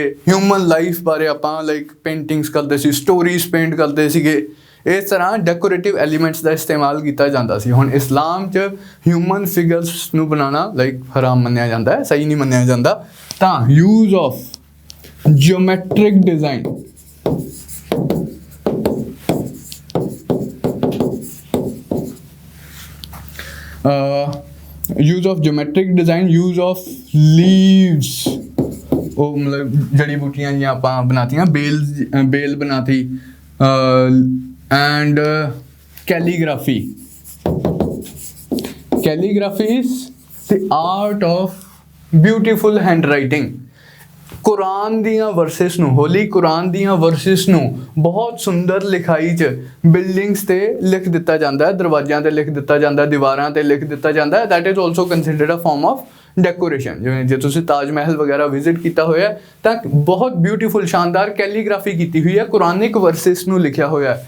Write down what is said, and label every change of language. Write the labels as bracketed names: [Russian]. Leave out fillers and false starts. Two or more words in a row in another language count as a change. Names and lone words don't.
[English] human life [Punjabi] ਬਾਰੇ ਆਪਾਂ [English] like paintings [Punjabi] ਕਰਦੇ ਸੀ, [English] stories paint [Punjabi] ਕਰਦੇ ਸੀਗੇ। ਇਸ ਤਰ੍ਹਾਂ [English] decorative elements [Punjabi] ਦਾ ਇਸਤੇਮਾਲ ਕੀਤਾ ਜਾਂਦਾ ਸੀ। ਹੁਣ ਇਸਲਾਮ 'ਚ [English] human figures [Punjabi] ਨੂੰ ਬਣਾਉਣਾ ਲਾਈਕ ਹਰਾਮ ਮੰਨਿਆ ਜਾਂਦਾ ਹੈ, ਸਹੀ ਨਹੀਂ ਮੰਨਿਆ ਜਾਂਦਾ। [English] ਤਾਂ use of geometric design, use of geometric design, use of leaves, [Punjabi] ਉਹ ਮਤਲਬ ਜੜੀ ਬੂਟੀਆਂ ਜਿਹੀਆਂ ਆਪਾਂ ਬਣਾਤੀਆਂ, ਬੇਲ ਬਣਾਤੀ, [English] and calligraphy. calligraphy is the art of beautiful handwriting। [Punjabi] ਕੁਰਾਨ ਦੀਆਂ ਵਰਸਿਸ ਨੂੰ, ਹੋਲੀ ਕੁਰਾਨ ਦੀਆਂ ਵਰਸਿਸ ਨੂੰ ਬਹੁਤ ਸੁੰਦਰ ਲਿਖਾਈ 'ਚ ਬਿਲਡਿੰਗਸ 'ਤੇ ਲਿਖ ਦਿੱਤਾ ਜਾਂਦਾ ਹੈ, ਦਰਵਾਜ਼ਿਆਂ 'ਤੇ ਲਿਖ ਦਿੱਤਾ ਜਾਂਦਾ, ਦੀਵਾਰਾਂ 'ਤੇ ਲਿਖ ਦਿੱਤਾ ਜਾਂਦਾ ਹੈ। [English] That is also considered a form of decoration. [Punjabi] ਜਿਵੇਂ ਜੇ ਤੁਸੀਂ ਤਾਜ ਮਹਿਲ ਵਗੈਰਾ ਵਿਜ਼ਿਟ ਕੀਤਾ ਹੋਇਆ ਤਾਂ ਬਹੁਤ ਬਿਊਟੀਫੁਲ ਸ਼ਾਨਦਾਰ ਕੈਲੀਗ੍ਰਾਫੀ ਕੀਤੀ ਹੋਈ ਹੈ, [English] Quranic verses [Punjabi] ਨੂੰ ਲਿਖਿਆ ਹੋਇਆ ਹੈ।